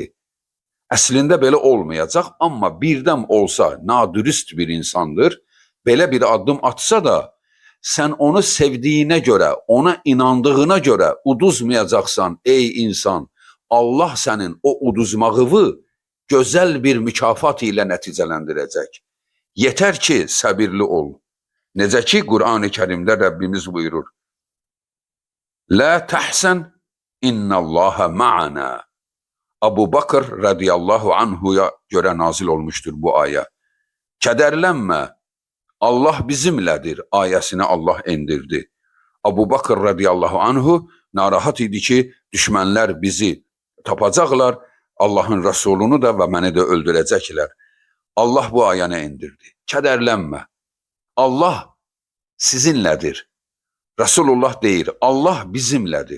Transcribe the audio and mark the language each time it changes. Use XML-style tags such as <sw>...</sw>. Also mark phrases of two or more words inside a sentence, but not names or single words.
<az>Əslində belə olmayacaq, amma birdən olsa nadürüst bir insandır, belə bir addım atsa da, sən onu sevdiyinə görə, ona inandığına görə uduzmayacaqsan, ey insan. Allah sənin o uduzmağını gözəl bir mükafat ilə nəticələndirəcək. Yetər ki, səbirli ol. Necə ki, Qur'an-ı Kərimdə Rəbbimiz buyurur,</az> <ar>لا تحزن إن الله معنا.</ar> <az>Abu Bakr</az> <ar>رضي الله عنه</ar> <az>görə nazil olmuşdur bu ayə. Kədərlənmə, Allah bizimlədir ayəsini Allah endirdi. Abu Bakr</az> <ar>رضي الله عنه</ar> <az>narahat idi ki, düşmənlər bizi tapacaqlar, Allahın Rəsulunu da və məni də öldürəcəklər. Allah bu ayəni endirdi. Kədərlənmə. Allah sizinlədir. Resulullah deyir, Allah bizimlədir.</az>